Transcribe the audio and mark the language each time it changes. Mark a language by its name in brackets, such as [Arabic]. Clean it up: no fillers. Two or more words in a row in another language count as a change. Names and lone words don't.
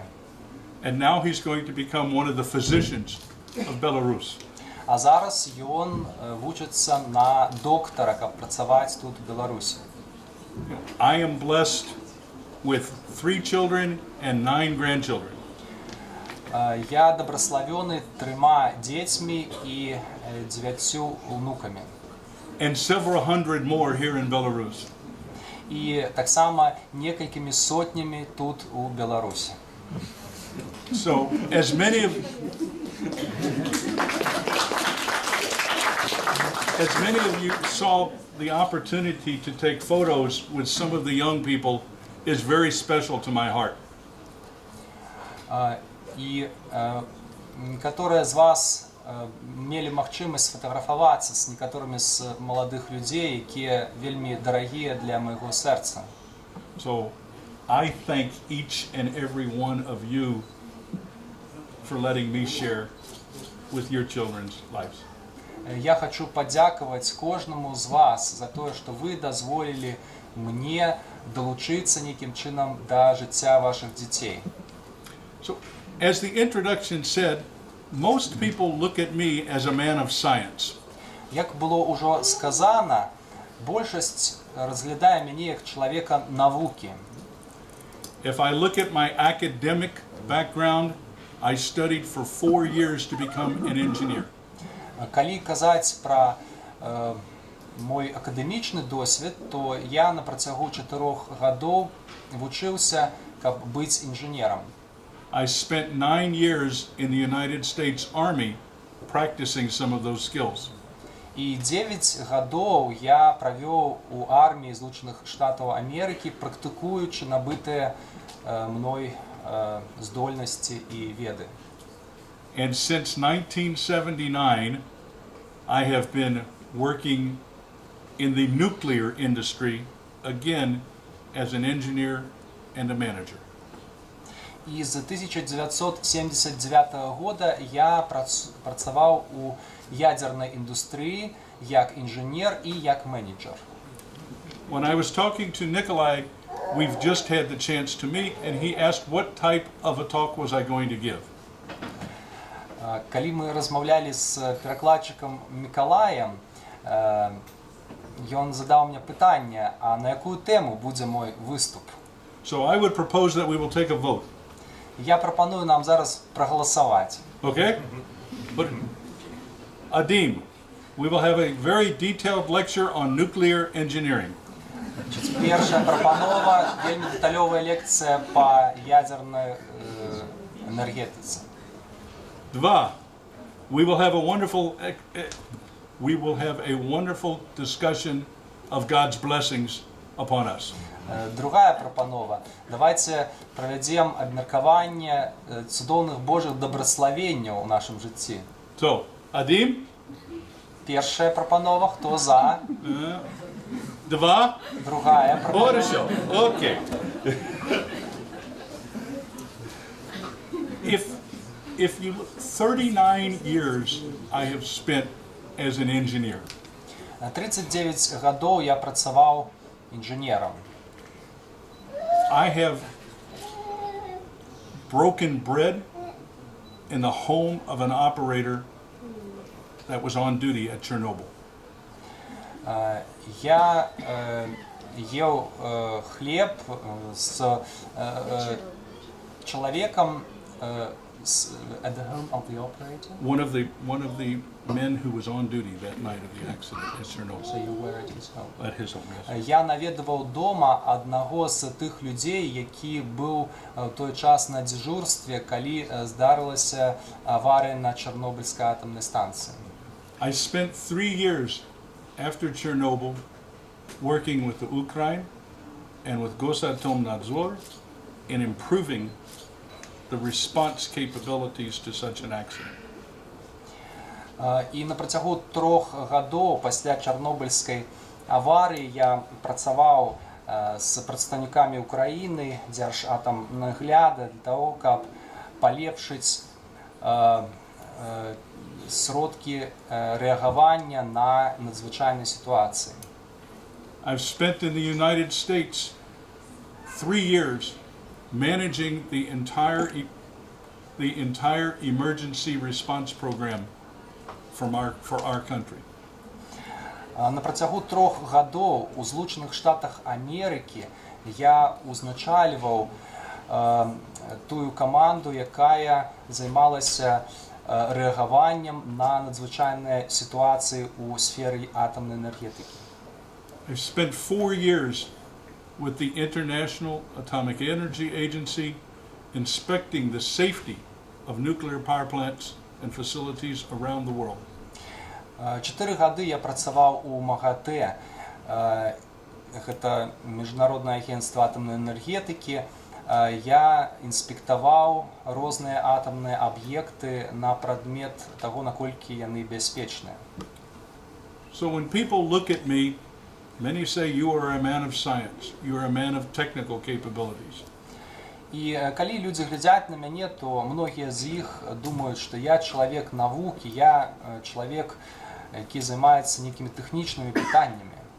[English] And now he's going to become one of the physicians of Belarus. [Belarusian] А зараз ён вучыцца на доктара, каб працаваць тут у Беларусі. [English] I am blessed with 3 children and 9 grandchildren. [Belarusian] Я дабраславёны 3 дзецьмі і 9 унукамі. [English] And several hundred more here in Belarus. [Belarusian] І таксама некалькімі сотнямі тут у Беларусі. [English] So, as many of as many of you saw, the opportunity to take photos with some of the young people is very special to my heart. [Belarusian] І некаторыя з вас мелі магчымасць сфатаграфавацца з некаторымі з маладых людзей, якія вельмі дарагія для майго сэрца. [English] So I thank each and every one of you for letting me share with your children's lives. [Belarusian] Я хочу падзякаваць кожнаму з вас за тое, што вы дазволілі мне далучыцца нейкім чынам да жыцця вашых дзяцей. [English] So, as the introduction said, most people look at me as a man of science. [Belarusian] Як было ўжо сказана, большасць разглядае мяне як чалавека навукі. [English] If I look at my academic background, I studied for 4 years to become an engineer. [Belarusian] Калі казаць пра мой акадэмічны досвед, то я на працягу 4 гадоў вучыўся, каб быць інжынерам. [English] I spent 9 years in the United States Army practicing some of those skills. [Belarusian] І 9 гадоў я правёў у арміі Злучаных Штатаў Амерыкі, практыкуючы набытыя мной здольнасці і веды. [English] And since 1979, I have been working in the nuclear industry, again, as an engineer and a manager. [Belarusian] І з 1979 года я працаваў у ядзернай індустрыі як інжынер і як менеджер. [English] When I was talking to Nikolai, we've just had the chance to meet, and he asked what type of a talk was I going to give. [Belarusian] Калі мы размаўлялі з перакладчыкам Мікалаем, ён задаў мне пытанне, а на якую тэму будзе мой выступ? [English] So I would propose that we will take a vote. [Belarusian] Я прапаную нам зараз прагаласаваць. [English] Okay? But Adim, we will have a very detailed lecture on nuclear engineering. [Belarusian] Першая прапанова, вельмі дэталёвая лекцыя па ядзернай энергетыцы. [English] 2. We will have a wonderful discussion of God's blessings upon us. [Belarusian] Другая прапанова. Давайте правядзем абмеркаванне цудоўных Божых дабраславенняў у нашым жыцці. [English] So, Adim? [Belarusian] Першая прапанова, хто за? 2. Другая прапанова. [Russian] Хорошо. [English] Okay. If you look, 39 years I have spent as an engineer. [Belarusian] 39 гадоў я працаваў інжынерам. [English] I have broken bread in the home of an operator that was on duty at Chernobyl. [Russian] Я ел хлеб с человеком [English] at the home of the operator. One of the men who was on duty that night of the accident at Chernobyl. So you were at his home. At his home, yes. [Belarusian] Я наведваў дома аднаго з тых людзей, які быў у той час на дзяжурстве, калі здарылася аварыя на Чарнобыльскай атамнай станцыі. [English] I spent 3 years after Chernobyl working with the Ukraine and with Gosatomnadzor in improving the response capabilities to such an accident. [Belarusian] І на працягу 3 гадоў пасля Чарнобыльскай аварыі я працаваў з прадстаўнікамі Украіны, Дзяржатамнагляда для таго, каб палепшыць сродкі рэагавання на надзвычайныя сітуацыі. [English] I've spent in the United States 3 years managing the entire emergency response program for our country. [Belarusian] На працягу 3 гадоў у Злучаных Штатах Амерыкі я узначальваў тую каманду, якая займалася рэагаваннем на надзвычайныя сітуацыі ў сферы атамнай энергетыкі. [English] I've spent 4 years with the International Atomic Energy Agency inspecting the safety of nuclear power plants and facilities around the world. [Belarusian] 4 гады я працаваў у МАГАТЭ. Гэта міжнароднае агенцтва атамнай энергетыкі. Я інспектаваў розныя атамныя аб'екты на прадмет таго, наколькі яны бяспечныя. [English] So when people look at me, many say you are a man of science, you are a man of technical capabilities. [Belarusian] І калі людзі глядзяць на мяне, то многія з іх думаюць, што я чалавек навукі, я чалавек, які займаецца нейкімі тэхнічнымі пытаннямі.